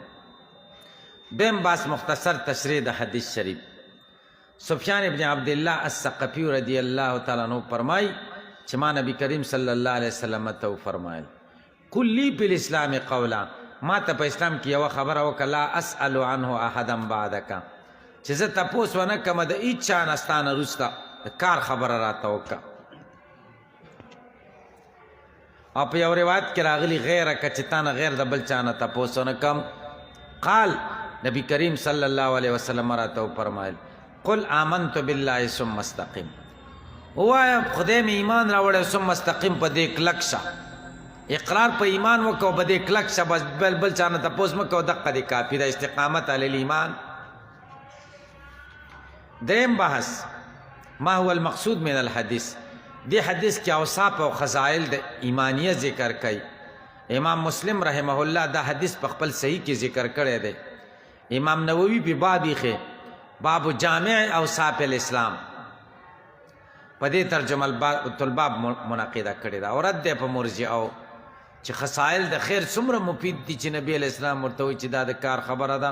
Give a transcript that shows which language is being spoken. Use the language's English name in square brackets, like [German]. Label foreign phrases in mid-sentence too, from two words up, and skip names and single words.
[Pashto] دیم باس مختصر تشریح د حدیث شریف. سفیان ابن عبدالله الثقفي [Arabic] رضی الله تعالی عنہ [Pashto] فرمای چې ما نبی کریم [Arabic] صلی الله علیه وسلم [Pashto] ته فرمایل [Arabic] کلی فی الاسلام قولا، [Pashto] ما ته په اسلام کې یوه خبره وکړه، [Arabic] لا اسأل عنه احدا بعدک، [Pashto] چې زه تپوس ونه کړم د هېچ چا نه ستا نه وروسته د کار خبره راته وکړه. او په یو روایت کې راغلي غیرک، چې تا نه غیر د بل چا نه تپوس ونه کړم. قال نبی کریم [Arabic] صلی الله علیه وسلم [Pashto] راته وفرمایل [Arabic] قل آمنت بالله ثم استقم، [Pashto] ووایه خدای مې ایمان راوړی [Arabic] ثم استقم، [Pashto] په دې کلک شه، اقرار په ایمان وکړو، په دې کلک شه، بس بل چا نه تپوس مه کوه، دقه دې کافي ده، [Arabic] استقامت علی الایمان. [Pashto] دریم بحث [Arabic] ما هو المقصود من الحدیث. [Pashto] دی حدیث کې اوصاف او خصائل د ایمانیه ذکر کوي. امام مسلم [Arabic] رحمه الله [Pashto] دا حدیث په خپل صحیح کې ذکر کړی دی. امام نووي په باب یې [Arabic] باب جامع اوصاف الاسلام [Pashto] په دې [Arabic] ترجمه الباب [Pashto] منعقده کړې ده او رد دی په مرجئو چې خصائل د خیر څومره مفید دي چې نبی [Arabic] علیه السلام [Pashto] ورته وایي چې دا د کار خبره ده.